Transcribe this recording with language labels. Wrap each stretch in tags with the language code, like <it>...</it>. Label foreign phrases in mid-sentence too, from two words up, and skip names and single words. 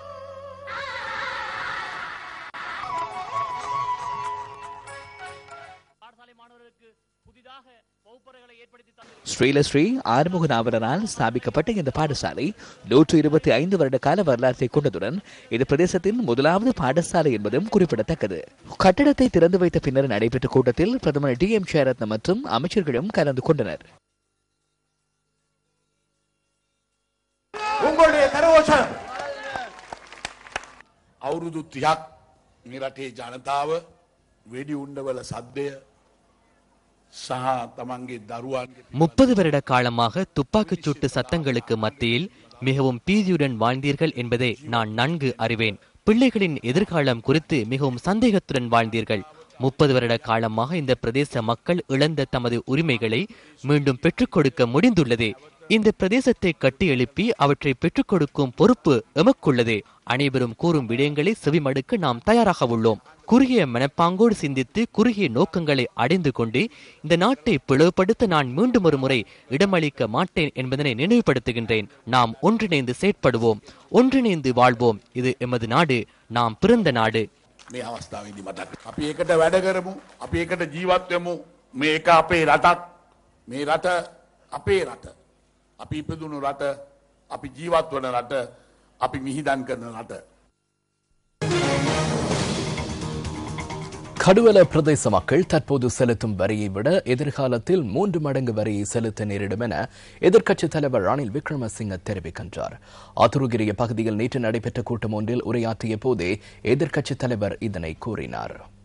<ta>ஸ்ரீலஸ்ரீ ஆறுமுக நாவலரால் ஸ்தாபிக்கப்பட்ட இந்த பாடசாலை 125 வருட கால வரலாற்றை கொண்டதுடன் இது பிரதேசத்தின் முதலாவது பாடசாலை என்பதும் குறிப்பிடத்தக்கது. கட்டடத்தை திறந்து வைத்த பின்னர் நடைபெற்ற கூட்டத்தில் பிரதமர் DM ஷேரத்ன மற்றும் அமைச்சர்களும் கலந்து கொண்டனர். உங்களுடைய கரகோஷம்</ta> <si>අවුරුදු 30ක් මේ රටේ ජනතාව වෙඩි උණ්ඩවල සද්දය</si> <ta>30 வருட காலமாக துப்பாக்கிச் சூட்டு சத்தங்களுக்கு மத்தியில் மிகவும் பீதியுடன் வாழ்ந்தீர்கள் என்பதை நான் நன்கு அறிவேன். பிள்ளைகளின் எதிர்காலம் குறித்து மிகவும் சந்தேகத்துடன் வாழ்ந்தீர்கள். 30 வருட காலமாக இந்த பிரதேச மக்கள் இழந்த தமது உரிமைகளை மீண்டும் பெற்றுக் கொடுக்க முடிந்துள்ளது. இந்த பிரதேசத்தை கட்டி எழுப்பி அவற்றை பெற்றுக் கொடுக்கும் பொறுப்பு எமக்குள்ளது. அனைவரும் கூறும் விடயங்களை செவிமடுக்க நாம் தயாராக உள்ளோம். குறுகிய மனப்பாங்கோடு சிந்தித்து குறுகிய நோக்கங்களை அடைந்து கொண்டு இந்த நாட்டை பிளவுபடுத்த நான் மீண்டும் ஒரு முறை இடமளிக்க மாட்டேன் என்பதனை நினைவுபடுத்துகின்றேன். நாம் ஒன்றிணைந்து செயற்படுவோம், ஒன்றிணைந்து வாழ்வோம். இது எமது நாடு, நாம் பிறந்த நாடு.</ta> <si>මේ අවස්ථාවේදී මතක් අපි ඒකට වැඩ කරමු, අපි ඒකට ජීවත් වෙමු. මේක අපේ රටක්, මේ රට අපේ රට, අපි ඉපදුණු රට, අපි ජීවත් වන රට, අපි මිහිදන් කරන රට.</si> <ta>கடுவல பிரதேச மக்கள் தற்போது செலுத்தும் வரியை விட எதிர்காலத்தில் 3 மடங்கு வரியை செலுத்த நேரிடும் என எதிர்க்கட்சித் தலைவர் ரணில் விக்ரமசிங்க தெரிவிக்கின்றார். ஆத்துருகிரிய பகுதியில் நேற்று நடைபெற்ற கூட்டம் ஒன்றில் உரையாற்றிய போதே எதிர்க்கட்சித் தலைவர் இதனை கூறினார்.</ta>